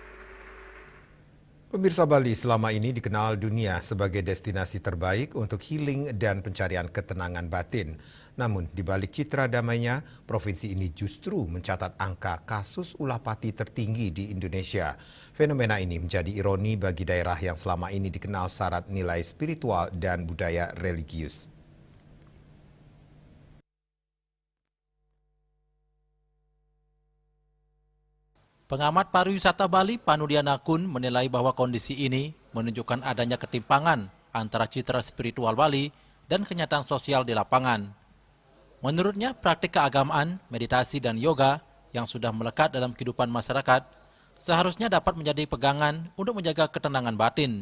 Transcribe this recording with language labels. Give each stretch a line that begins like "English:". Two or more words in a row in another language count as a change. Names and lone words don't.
Indonesian: Pemirsa, Bali selama ini dikenal dunia sebagai destinasi terbaik untuk healing dan pencarian ketenangan batin. Namun, di balik citra damainya, provinsi ini justru mencatat angka kasus ulah pati tertinggi di Indonesia. Fenomena ini menjadi ironi bagi daerah yang selama ini dikenal syarat nilai spiritual dan budaya religius. Pengamat pariwisata Bali, Panudiana Kun, menilai bahwa kondisi ini menunjukkan adanya ketimpangan antara citra spiritual Bali dan kenyataan sosial di lapangan. Menurutnya, praktik keagamaan, meditasi, dan yoga yang sudah melekat dalam kehidupan masyarakat seharusnya dapat menjadi pegangan untuk menjaga ketenangan batin.